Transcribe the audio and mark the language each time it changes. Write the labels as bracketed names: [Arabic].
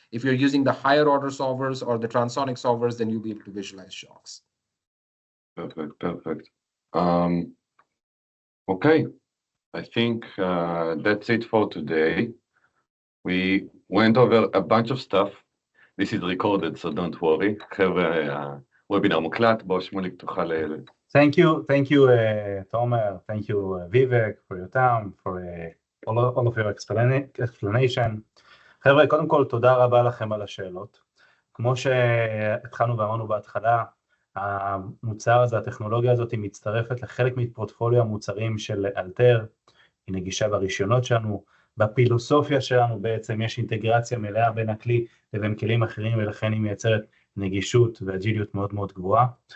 [English] If you're using the higher order solvers or the transonic solvers, then you'll be able to visualize shocks. Perfect. Okay, I think that's it for today. We went over a bunch of stuff. This is recorded, so don't worry. [Hebrew] Webinar מוקלט, בוא שמוליק תוכל... [English] Thank you, Tomer. Thank you, Vivek, for your time, for all of your explanation. [Hebrew] חבר'ה, קודם כל, תודה רבה לכם על השאלות. כמו שהתחלנו ואמרנו בהתחלה, המוצר הזה, הטכנולוגיה הזאת היא מצטרפת לחלק מפורטפוליו המוצרים של אלתר, היא נגישה ברישיונות שלנו, בפילוסופיה שלנו בעצם יש אינטגרציה מלאה בין הכלי לבין כלים אחרים, ולכן היא מייצרת נגישות ואג'יליות מאוד מאוד גבוהה.